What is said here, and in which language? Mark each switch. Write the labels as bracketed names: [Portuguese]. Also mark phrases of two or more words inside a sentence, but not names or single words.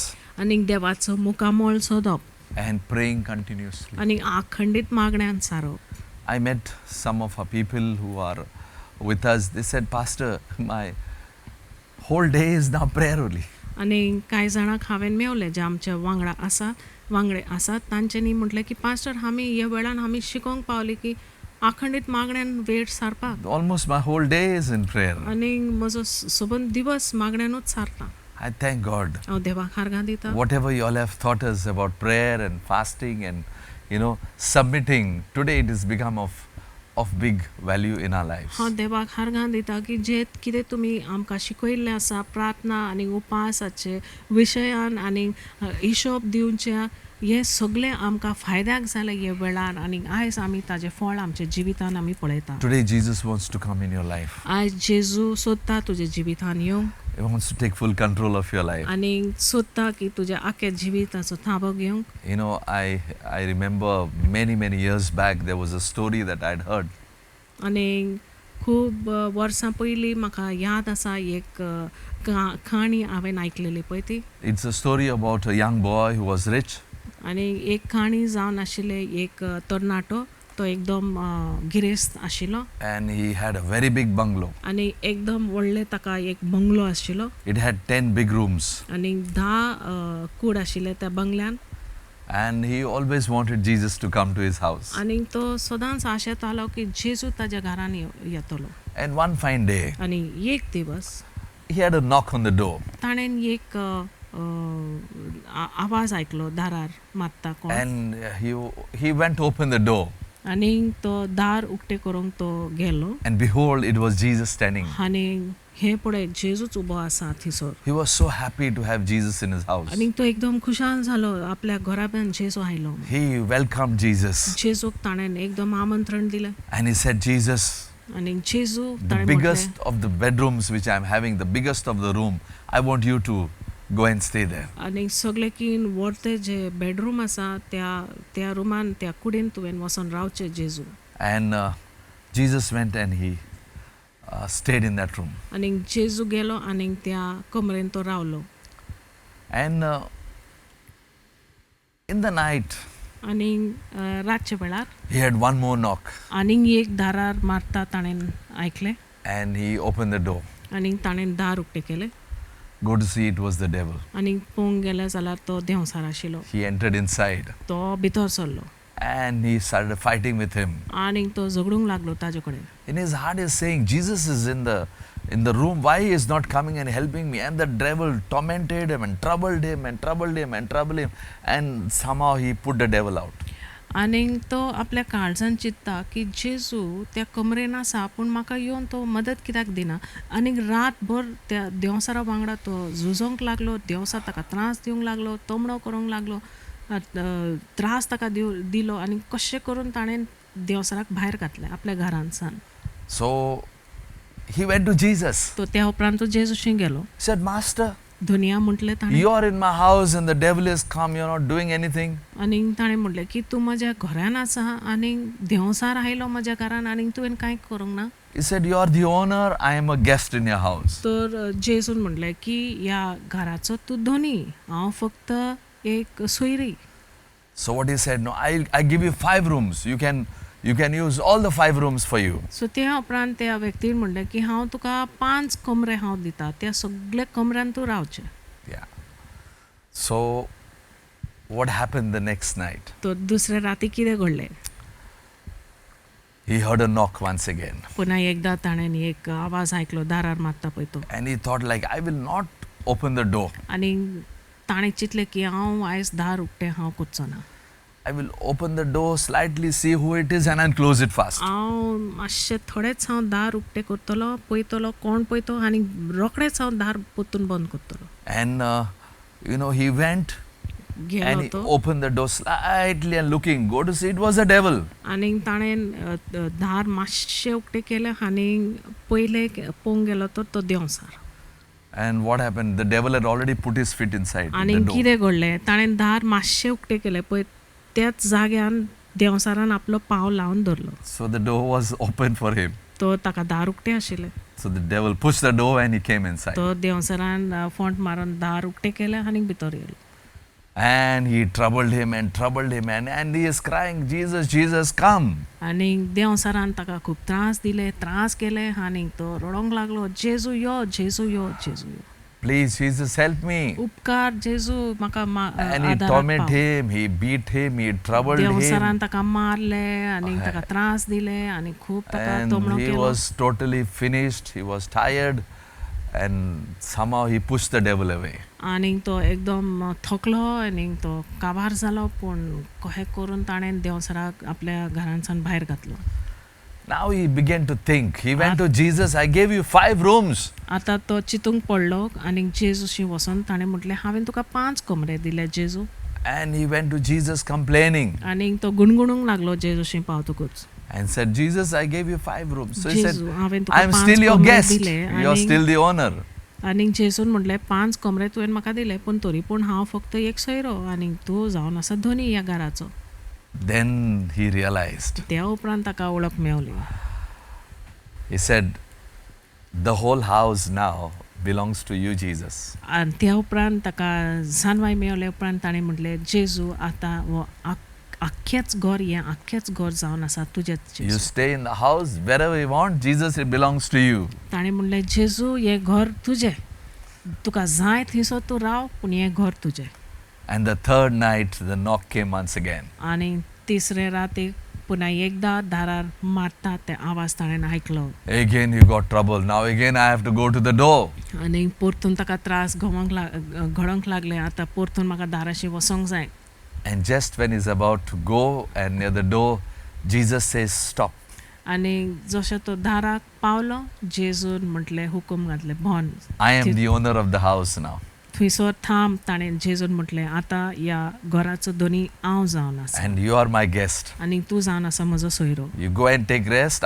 [Konkani] आनीक देवाचो मुखामोळ सोदप [English] and praying continuously. [Konkani] आनी अखंडीत मागण्यांत सारप. [English] I met some of our people who are with us. They said, Pastor, my whole day is now prayer only. [Konkani] आनी कांय जाणांक हांवें मेवलें जे आमच्या वांगडे आसात तांच्यांनी म्हटलें की पास्टर आमी ह्या वेळान आमी शिकोवंक पावली की अखंडीत मागण्यांत वेळ सारपाक. [English] Almost my whole day is in prayer. [Konkani] आनी म्हजो सबंद दिवस मागण्यांनूच सारता. [English] I thank God. [Konkani] हांव देवाक हारगां दिता. [English] Whatever you all have taught us about prayer and fasting and submitting, today it has become of big value in our lives. [Konkani] हांव देवाक हारगां दिता की जे कितें तुमी आमकां शिकयल्लें आसा प्रार्थना आनी उपासाचे विशयान आनी हिशोब दिवच्या हे सगळें आमकां फायद्याक जालें हे वेळार आनी आयज आमी ताजें फळ आमच्या जिवितान आमी पळयता. [English] Today Jesus wants to come in your life. [Konkani] आयज जेजू सोदता तुज्या जिवितान येवंक [English] He wants to take full control of your life. [Konkani] आनी सोदता की तुज्या आख्या जिविताचो ताबो घेवंक. [English] I remember many years back there was a story that I'd heard. [Konkani] आनी खूब वर्सां पयलीं म्हाका याद आसा एक काणी हांवें आयकलेली पळय ती. [English] It's a story about a young boy who was rich. [Konkani] आनी एक काणी जावन आशिल्ले एक तरणाटो तो एकदम गिरेस्त आशिल्लो [English] And he had a very big bungalow. [Konkani] आनी एकदम व्हडले ताका एक बंगलो आशिल्लो [English] It had 10 big rooms. [Konkani] आनी 10 कूड आशिल्ले त्या बंगल्यान. [English] And he always wanted Jesus to come to his house. [Konkani] आनी तो सदांच आशेतालो की जेजू ताज्या घरान येतलो. [English] And one fine day, [Konkani] आनी एक दिवस [English] he had a knock on the door. [Konkani] ताणें एक आवाज आयकलो दारार मात्ता कोण. [English] And he went to open the door. [Konkani] आनी तो दार उक्तें करूंक तो गेलो [English] And behold, it was Jesus standing. [Konkani] आनी हे पळय जेजूच उबो आसा थिसर. [English] He was so happy to have Jesus in his house. [Konkani] आनी तो एकदम खुशाल जालो आपल्या घराब्यान जेजू आयलो. [English] He welcomed Jesus. [Konkani] जेजूक ताणें एकदम आमंत्रण दिलें. [English] And he said, Jesus, [Konkani] आनी जेजू [English] the [Konkani] ताणें [English] biggest [Konkani] म्हटलें [English] of the bedrooms which I'm having, the biggest of the room, I want you to go and stay there. [Konkani] आनी सगळे कीन व्हडते जे बेडरूम आसा त्या रुमान त्या कुडीन तुवें वचोन रावचें जेजू. [English] And Jesus went and he stayed in that room. [Konkani] आनी जेजू गेलो आनी त्या कमरेन तो रावलो. [English] And in the night, [Konkani] आनी रातचे वेळार [English] he had one more knock. [Konkani] आनीक एक दारार मारता ताणें आयकलें [English] And he opened the door. [Konkani] आनी ताणें दार उक्तें केलें. [English] Go to see, it was the devil. [Konkani] आनी पळोवंक गेले जाल्यार तो देंवसार आशिल्लो. [English] He entered inside [Konkani] तो भितर सरलो [English] and he started fighting with him. [Konkani] आनी तो झगडूंक लागलो ताजे कडेन. [English] In his heart, he is saying, Jesus is in the room. Why he is not coming and helping me? And the devil tormented him and troubled him and troubled him and troubled him. And somehow he put the devil out. [Konkani] आनीक तो आपल्या काळजान चिंत्ता की जेजू त्या कमरेन आसा पूण म्हाका येवन तो मदत कित्याक दिना. आनीक रातभर त्या देंवसारा वांगडा तो झुजोंक लागलो. देंवसार ताका त्रास दिवंक लागलो तमणो करूंक लागलो त्रास ताका दिलो आनी कशें करून ताणें देंवसाराक भायर घातलें आपल्या घरान सान. [English] So he went to Jesus. [Konkani] तो त्या उपरांत तो जेजूशी गेलो. [English] He said, Master, [Konkani] दुनिया म्हटलें ताणें. [English] you are in my house and the devil has come. You're not doing anything. [Konkani] आनीक ताणें म्हटलें की तूं म्हज्या घरान आसा आनीक देंवसार आयलो म्हज्या घरान आनीक तुवें कांय करूंक ना. [English] He said, you are the owner. I am a guest in your house. [Konkani] तर जेजून म्हटलें की ह्या घराचो तूं धोनी हांव फक्त एक सोयरी. [English] So what he said, no, I give you 5 rooms. You can use all the 5 rooms for you. [Konkani] सो त्या उपरांत त्या व्यक्तीन म्हणलें की हांव तुका 5 कमरे हांव दिता, त्या सगळ्या कमऱ्यान तूं रावचें. [English] Yeah. So what happened the next night? [Konkani] तो दुसऱ्या राती कितें घडलें? [English] He heard a knock once again. [Konkani] पुन्हा एकदा ताणें एक आवाज आयकलो दारार मारता पळय तो. [English] And he thought like, I will not open the door. [Konkani] आनी ताणें चिंतलें की हांव आयज दार उक्तें हांव कोत्चो ना. [English] I will open the door slightly, see who it is, and I'll close it fast. [Konkani] हांव मातशें थोडेंच हांव दार उक्तें करतलो, पळयतलो कोण पळय तो आनी रोखडेंच हांव दार पोत्तून बंद करतलो. [English] And he went [Konkani] गेलो [English] and he [Konkani] तो [English] opened the door slightly and looking, go to see it was a devil. [Konkani] आनी ताणें दार मातशें उक्तें केलें आनी पयलें पळोवंक गेलो तो देंवसार. [English] And what happened? The devil had already put his feet inside [Konkani] आनी [English] the door. [Konkani] कितें घडलें? ताणें दार मातशें उक्तें केलें पळय त्याच जाग्यान देंवसारान आपलो पांव लावन धरलो. [English] So the door was open for him. [Konkani] तो ताका दार उक्तें आशिल्लें. [English] So the devil pushed the door and he came inside. [Konkani] तो देंवसारान फोंट मारून दार उक्तें केलें आनी भितर येयलो. [English] And he troubled him and he is crying, Jesus, Jesus, come. [Konkani] आनी देंवसारान ताका खूब त्रास केले आनी तो रडोंक लागलो, जेजू यो, जेजू यो, जेजू यो. [English] Please, Jesus, help me. [Konkani] उपकार जेजू म्हाका [English] And he tormented him, he beat him, he troubled him. [Konkani] देंवसारान ताका मारलें आनी ताका त्रास दिले आनी खूब ताका [English] And [Konkani] तोमणो [English] he [Konkani] केलो. [English] was totally finished, he was tired, and somehow he pushed the devil away. [Konkani] आनी तो एकदम थकलो आनी तो काबार जालो पूण कशें करून ताणें देंवसाराक आपल्या घरांतसान भायर घातलो. [English] Now he began to think. He went to Jesus, I gave you 5 rooms. [Konkani] आतां तो चिंतूंक पडलो आनी जेजूशी वचोन ताणें म्हटलें हांवें तुका 5 कमरे दिले जेजू. [English] And he went to Jesus complaining [Konkani] आनी तो गुणगुणूंक लागलो जेजूशी पावतकूच. [English] and said, Jesus, I gave you 5 rooms. So he said, [Konkani] जेजू हांवें तुका [English] I'm [Konkani] 5 [English] still your [Konkani] कमरे [English] guest. [Konkani] दिले [English] You're still the owner. [Konkani] आनी जेजून म्हटलें 5 कमरे तुवें म्हाका दिले पूण तरी पूण हांव फक्त एक सोयरो आनी तूं जावन आसा धनी ह्या घराचो. [English] Then he realized. [Konkani] त्या उपरांत ताका वळख मेवली. [English] He said, the whole house now belongs to you, Jesus. [Konkani] आनी त्या उपरांत ताका जाणवाय मेवले उपरांत ताणें म्हटलें जेजू आतां हो आख्खेंच घर जावन आसा तुजेंच. [English] You stay in the house wherever you want. Jesus, it belongs to you. [Konkani] ताणें म्हणलें जेजू हें घर तुजें, तुका जाय थंयसर तूं राव पूण हें घर तुजें. [English] And the third night, the knock came once again. [Konkani] आनी तिसरे रातीक पुन्हा एकदा दारार मारता ते आवाज ताणें आयकलो. [English] Again you got trouble. Now again I have to go to the door. [Konkani] आनी परतून ताका त्रास घडोंक लागले. आतां परतून म्हाका दाराशी वसोंक जाय. [English] And just when he's about to go and near the door, Jesus says, stop. [Konkani] आनी जशें तो दाराक पावलो जेजून म्हटलें हुकूम घातलें बंद. [English] I am the owner of the house now. [Konkani] थंयसर थांब. ताणें जेजून म्हटलें आतां ह्या घराचो धनी हांव जावन आसा [English] And you are my guest. [Konkani] आनी तूं जावन आसा म्हजो सोयरो. [English] You go and take rest.